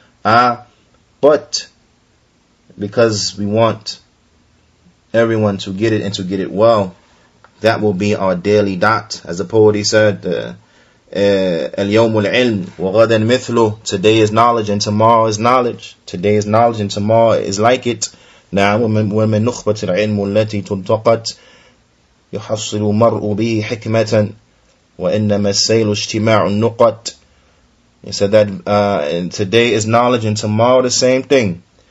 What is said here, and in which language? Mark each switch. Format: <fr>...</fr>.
<en>But because we want everyone to get it and to get it well, that will be our daily dot. As the poet, he said,</en> <ar>اليوم العلم وغدا مثله.</ar> <en>Today is knowledge and tomorrow is knowledge. Today is knowledge and tomorrow is like it.</en> <ar>نعم ومن نخبة العلم التي تنتقت يحصل المرء به حكمة وإنما السيل اجتماع النقط.</ar> <en>He said that today is knowledge and tomorrow the same thing.</en>